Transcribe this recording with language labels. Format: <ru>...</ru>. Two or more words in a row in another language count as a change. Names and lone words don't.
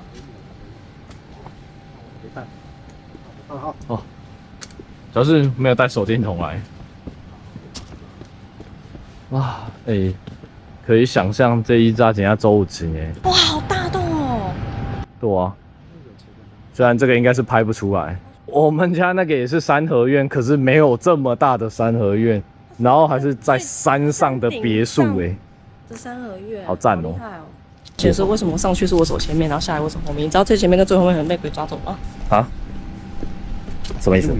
<zh>沒看。好。哦。主要是沒有帶手電筒來，哇，可以想象這一紮怎樣走起耶！哇，好大洞哦！對啊，雖然這個應該是拍不出來，我們家那個也是三合院，可是沒有這麼大的三合院，然後還是在山上的別墅哎，這三合院好讚哦！解釋為什麼上去是我走前面，然後下來我走後面？你知道最前面跟最後面很被鬼抓走嗎？啊？什麼意思？</zh>